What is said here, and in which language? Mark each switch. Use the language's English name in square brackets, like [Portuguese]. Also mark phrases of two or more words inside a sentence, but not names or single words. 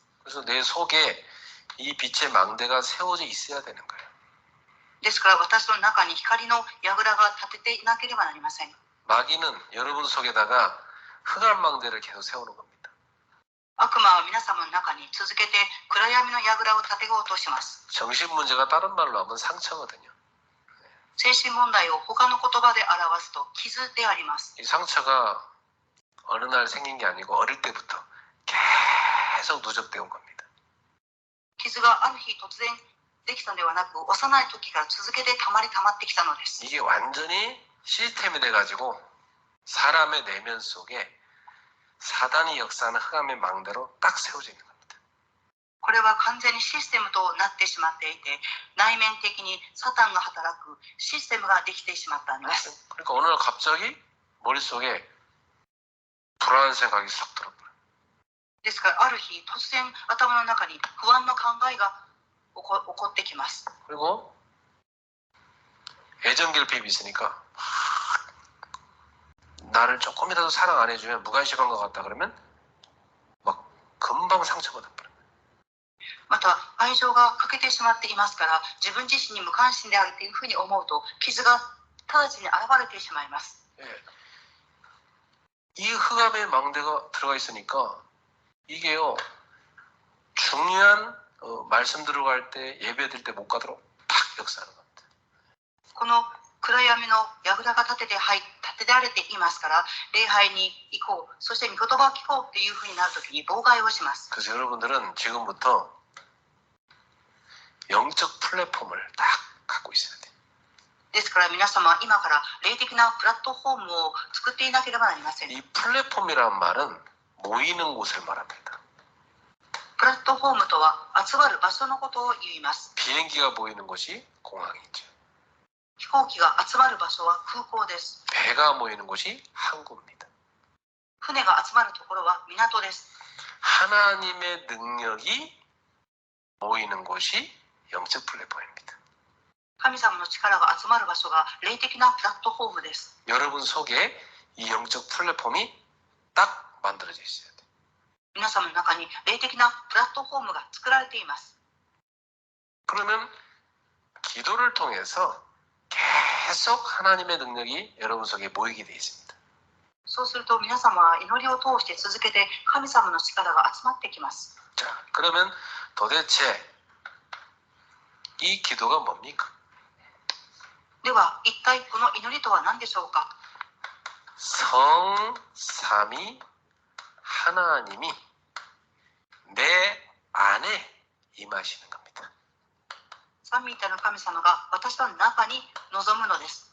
[Korean] 그래서 내 속에 이 빛의 망대가 세워져 있어야 되는 거예요. [Japanese] ですから私の中に光の櫓が立てていなければなりません。 [Korean] 마귀는 여러분 속에다가 흑암 망대를 계속 세우는 겁니다. [Japanese] 悪魔は皆様の中に続けて暗闇の櫓を立てようとします。 [Korean] 정신 문제가 다른 말로 하면 상처거든요. [Japanese] 精神問題を他の言葉で表すと傷であります。 [Korean] 이 상처가 어느 날 생긴 게 아니고 어릴 때부터 계속 누적되어 온 겁니다. [Japanese] 傷がある日突然できたのではなく、幼い時から続けて溜まってきたのです。 [Korean] 이게 완전히 시스템이 돼가지고 사람의 내면 속에 사단이 역사하는 흑암의 망대로 딱 세워져 있는 겁니다. [Japanese] これは完全にシステムとなってしまっていて、内面的にサタンが働くシステムができてしまったのです。 [Korean] 그러니까 어느 날 갑자기 머릿속에 불안한 생각이 싹 들어버려요. [Japanese] ですからある日突然頭の中に不安の考えが起こってきます。 [Korean] 그리고 애정 결핍이 있으니까 나를 조금이라도 사랑 안 해주면 무관심한 것 같다 그러면 막 금방 상처받아 버려요. [Japanese] また愛情が欠けてしまっていますから、自分自身に無関心であるというふうに思うと傷が直ちに現れてしまいます。 [Korean] 이 흑암의 망대가 들어가 있으니까 이게요 중요한 말씀 들어갈 때 예배 드릴 때 못 가도록 탁 역사하는 겁니다. [Japanese] この暗闇の櫓が立てられていますから、礼拝に行こう、そして御言葉を聞こうというふうになるときに妨害をします。 [Korean] 그래서 여러분들은 지금부터 영적 플랫폼을 딱 갖고 있어야 돼요. [Japanese] ですから皆様は今から霊的なプラットフォームを作っていなければなりません。 [Korean] 이 플랫폼이란 말은 모이는 곳을 말합니다. [Japanese] プラットフォームとは集まる場所のことを言います。 [Korean] 비행기가 모이는 곳이 공항이죠. [Japanese] 飛行機が集まる場所は空港です。 [Korean] 배가 모이는 곳이 항구입니다. [Japanese] 船が集まるところは港です。 [Korean] 하나님의 능력이 모이는 곳이 영적 플랫폼입니다. [Japanese] 神様の力が集まる場所が霊的なプラットフォームです。 [Korean] 여러분 속에 이 영적 플랫폼이 딱 만들어져 있어야 돼요. [Japanese] 皆様の中に霊的なプラットフォームが作られています。 [Korean] 그러면 기도를 통해서 계속 하나님의 능력이 여러분 속에 모이게 되어 있습니다. [Japanese] そうすると皆様は祈りを通して続けて神様の力が集まってきます。 [Korean] 자, 그러면 도대체 이 기도가 뭡니까? [Japanese] では一体この祈りとは何でしょうか。 [Korean] 성삼위 하나님이 내 안에 임하시는 겁니다. [Japanese] 三位一体の神様が私の中に臨むのです。